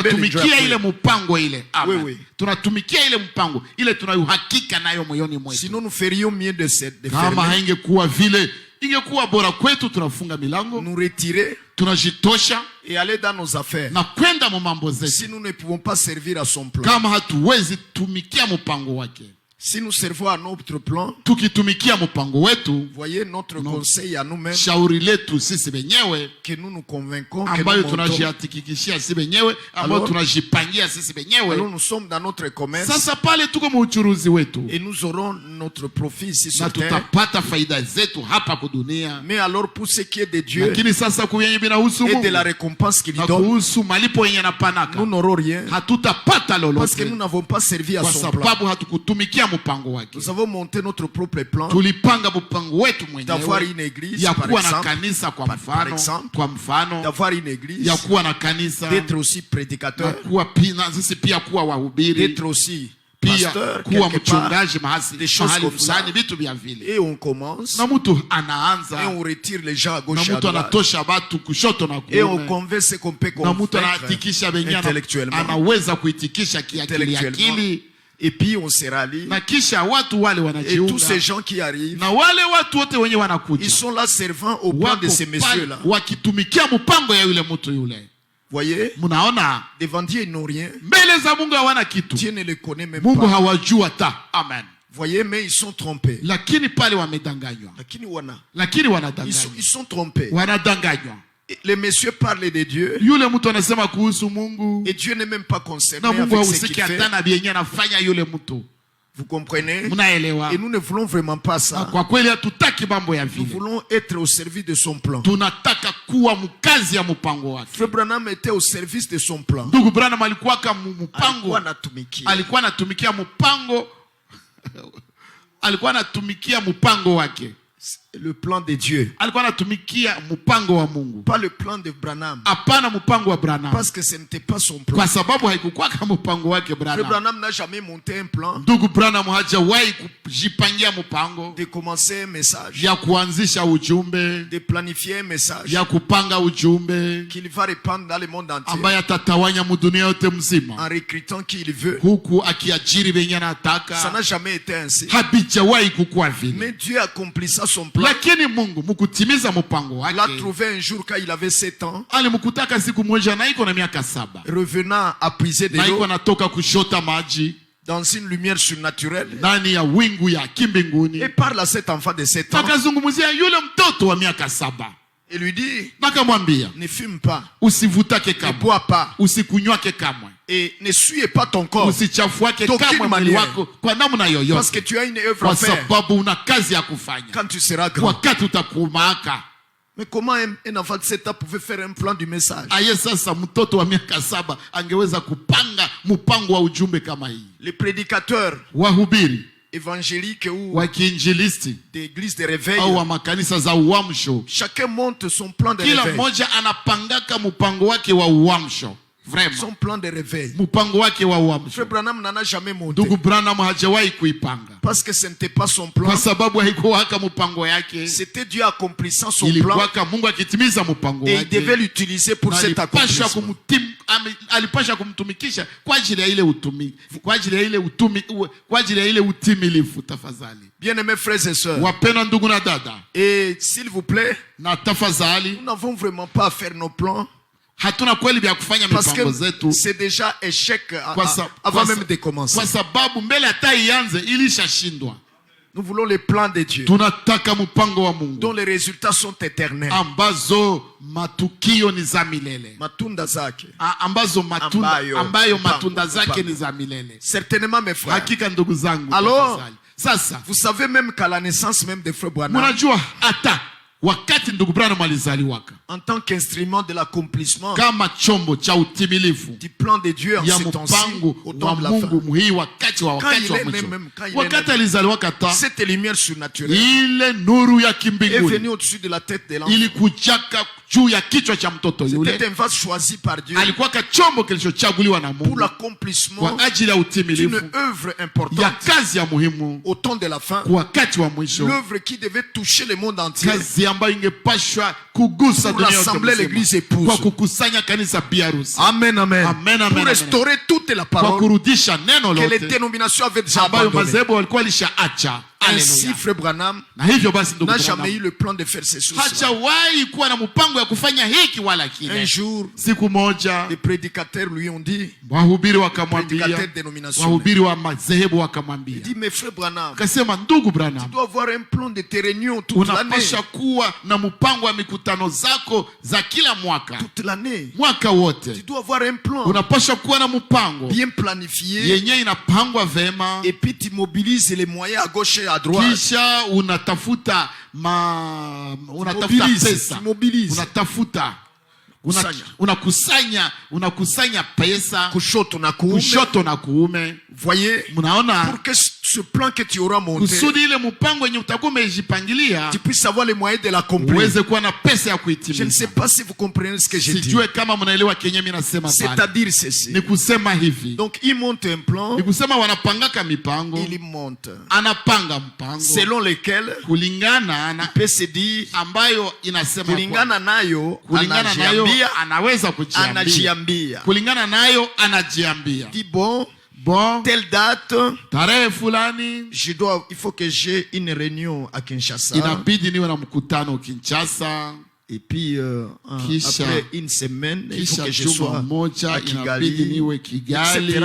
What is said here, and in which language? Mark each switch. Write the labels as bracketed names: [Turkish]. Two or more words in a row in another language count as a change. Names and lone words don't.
[French] Sinon nous ferions mieux de cette nous retirer et aller dans nos affaires. Si nous ne pouvons pas servir à son plan. Si nous servons à notre plan, [Swahili] tukitumikia mpango wetu, [French] voyez notre conseil à nous-mêmes, [Swahili] shauri letu sisi wenyewe, [French] que nous nous convaincons, [Swahili] ambayo tunajihakikishia sisi wenyewe, ambayo tunajipangia sisi wenyewe. [French] Alors nous sommes dans notre commerce. [Swahili] Sasa pale tuko muuchuruzi wetu, [French] et nous aurons notre profit ici sur terre. [Swahili] Na tutapata faida zetu hapa kwa dunia. [French] Mais alors pour ce qui est de Dieu, [Swahili] lakini sasa kuyenye binahusu Mungu, [French] et de la récompense qu'il donne, [Swahili] kuhusu malipo yenye napanaka, [French] nous n'aurons rien. [Swahili] Hatutapata lolote. [French] Parce que nous n'avons pas servi à son plan. [Swahili] Kwa sababu hatukutumikia mpango wake. [French] Nous avons monté notre propre plan. [Swahili] Tulipanga mpango wetu mwenyewe. [French] D'avoir une église, [Swahili] ya [French] par [Swahili] kuwa [French] exemple, [Swahili] na kanisa kwa mfano. [French] D'avoir une église. [Swahili] Ya kuwa na kanisa. [French] D'être aussi prédicateur. [Swahili] Kuwa sisi pia kuwa wahubiri. [French] D'être aussi pasteur, [Swahili] kuwa mchungaji mahali fulani, vitu vya vile. [French] Et on commence. [Swahili] Na mtu anaanza. [French] Et on retire les gens à gauche et à droite. [Swahili] Na mtu anatosha watu kushoto na kuume. [French] Et on convainc ce qu'on peut convaincre. [Swahili] Na mtu anatikisha wengine anaweza kuitikisha kiakili. [French] Et puis on se rallie. [Swahili] Na kisha watu wale wanajiunga. [French] Et tous ces gens qui arrivent, [Swahili] na wale watu wote wenye wanakuja, [French] ils sont là servant au plan de ces messieurs là. [Swahili] Wakitumikia mpango ya yule mtu yule. [French] Voyez? [Swahili] Munaona? [French] Devant Dieu ils n'ont rien. [Swahili] Mbele za Mungu hawana kitu. [French] Dieu ne les connaît même [Swahili] Mungu [French] pas. [Swahili] hawajua ta. Amen. [French] Voyez, mais ils sont trompés. [Swahili] Lakini pale wamedanganywa. Lakini wanadanganywa. [French] Ils sont trompés. [Swahili] Wanadanganywa. [French] Les messieurs parlent de Dieu. [Swahili] Yule mtu anasema kuhusu Mungu. [French] Et Dieu n'est même pas concerné avec ce qu'il fait. [Swahili] Hata bienye anafanya yule mtu. [French] Vous comprenez? [Swahili] Munaelewa. [French] Et nous ne voulons vraiment pas ça. [Swahili] Kwa kweli hatutaki mambo ya vile. [French] Nous voulons être au service de son plan. [Swahili] Tunataka kuwa mkazi ya mpango wake. [French] Frère Branham était au service de son plan. [Swahili] Ndugu Branham alikuwa kama mpango. Alikuwa anatumikia mpango. Alikuwa anatumikia mpango wake. [French] Le plan de Dieu. [Swahili] Alikuwa anatumikia mpango wa Mungu. [French] Pas le plan de Branham. [Swahili] Hapana mpango wa Branham. [French] Parce que ce n'était pas son plan. [Swahili] Kwa sababu haikuwa kama mpango wake Branham. [French] Frère Branham n'a jamais monté un plan. [Swahili] Ndugu Branham hajawahi kujipangia mpango. [French] De commencer un message. [Swahili] Ya kuanzisha ujumbe. [French] De planifier un message. [Swahili] Ya kupanga ujumbe. [French] Qu'il va répandre dans le monde entier. [Swahili] Ambaye atatawanya dunia yote mzima. [French] En recrutant qui il veut. [Swahili] Huku akiajiri wenye anataka. [French] Ça n'a jamais été ainsi. [Swahili] Habijawahi kukuwa vile. [French] Mais Dieu accomplissait son plan. [Swahili] Lakini Mungu mkutimiza mpango wake. [French] L'a trouvé un jour quand il avait 7 ans. [Swahili] Alimkutaka siku moja na iko na miaka 7. [French] Revenant à puiser de l'eau. [Swahili] Na iko natoka kushota maji. [French] Dans une lumière surnaturelle. [Swahili] Ndani ya wingu ya kimbinguni. [French] Et parle à cet enfant de 7 ans. [Swahili] Akazungumzia yule mtoto wa miaka 7. [French] Et lui dit, [Swahili] nakamwambia, [French] ne fume pas. [Swahili] Usivutake kamwe. [French] Ne bois pas. [Swahili] Usikunywake kamwe. [French] Et ne souille pas ton corps. [Swahili] Usichafuake kamwe mwili wako kwa namna yoyote. [French] Parce que tu as une œuvre à faire. [Swahili] Kwa sababu una kazi ya kufanya. [French] Quand tu seras grand. [Swahili] Wakati utakumaaka. [French] Mais comment un enfant de 7 ans pouvait faire un plan du message? [Swahili] Aye sasa mtoto wa miaka 7 angeweza kupanga mpango wa ujumbe kama hii. [French] Les prédicateurs. [Swahili] Wahubiri. [French] Évangélique ou [Swahili] wakiinjilisti [French] d'église de réveil [Swahili] au wa makanisa za uamsho, [French] chacun monte son plan de réveil. [Swahili] Kila mmoja anapangaka mpango wake wa uamsho. [French] Vraiment. Son plan de réveil. [Swahili] Mpango wake wa uamsho. [French] Frère Branham n'en a jamais monté. [Swahili] Ndugu Branham hajawahi kuipanga. [French] Parce que ce n'était pas son plan. [Swahili] Kwa sababu haikuwa mpango yake. [French] C'était Dieu accomplissant son plan. [Swahili] Ilikuwa Mungu akitimiza mpango wake. [French] Et il devait l'utiliser pour cet accomplissement. [Swahili] Alipasha kumtumikisha kwa ajili ya ile utumi, kwa ajili ya ile utimilifu. Tafadhali. [French] Bien-aimés frères et sœurs. [Swahili] Wapendwa ndugu na dada. [French] Et s'il vous plaît, [Swahili] na tafadhali, [French] nous n'avons vraiment pas à faire nos plans. [Swahili] Hatuna kweli vya kufanya mipango zetu. [French] C'est déjà échec avant même de commencer. [Swahili] Kwa sababu mbele hata ianze ilishashindwa. [French] Nous voulons les plans de Dieu. [Swahili] Tunataka mpango wa Mungu. [French] Dont les résultats sont éternels. [Swahili] Ambazo matukio ni za milele. Matunda zake. Ambazo ambayo matunda zake ni za milele. [French] Certainement mes frères. [Swahili] Hakika ndugu zangu. [French] Alors, [Swahili] sasa [French] vous savez même qu'à la naissance même de Frère Branham. [Swahili] Mnajua hata wakati ndugu Branham alizaliwaka, [French] en tant qu'instrument de l'accomplissement [Swahili] kama chombo cha utimilifu [French] du plan de Dieu en ce temps-ci, au temps de la fin. [Swahili] Wakati alizaliwaka ta, [French] cette lumière surnaturelle [Swahili] ile nuru ya kimbinguni [French] est venue au-dessus de la tête de l'enfant. [Swahili] Ilikujaka juu ya kichwa cha mtoto yule. [French] C'était un vase choisi par Dieu. [Swahili] Alikuwa chombo kilichochaguliwa na Mungu [French] pour l'accomplissement [Swahili] kwa ajili ya utimilifu [French] d'une œuvre importante [Swahili] ya kazi ya muhimu [French] au temps de la fin. [Swahili] Kwa wakati wa mwisho, [French] l'œuvre qui devait toucher le monde entier. [Swahili] Kazi ambayo ingepashwa kugusa dunia yote, [French] rassembler l'église épouse, [Swahili] kwa kukusanya kanisa biharusi. Amen, amen. Amen, amen. [French] Pour restaurer toute la parole [Swahili] kwa kurudisha neno lote [French] que les dénominations avaient déjà abandonné, abandonné. [Swahili] Mazebo walikuwa lishaacha. [French] Ainsi, frère Branham n'a jamais eu le plan de faire ces choses. Un jour, les prédicateurs lui ont dit, prédicateurs dénominationnels, il dit, mais frère Branham, tu dois avoir un plan de tes réunions toute l'année. Toute l'année. Tu dois avoir un plan bien planifié. Et puis tu mobilises les moyens à gauche et à droite. Tu mobilises. [Swahili] Unakusanya pesa kushoto na kuume. [French] Voyez, pour que ce plan que tu auras monté, tu puisses avoir les moyens de l'accomplir. Je ne sais pas si vous comprenez ce que j'ai dit. C'est-à-dire ceci. Donc il monte un plan, il monte selon lequel il peut se dire [Swahili] kulingana nayo anajiambia. [French] Dit bon, telle date, il faut que j'ai une réunion à Kinshasa. Et puis après une semaine, il faut que je sois à Kigali, etc.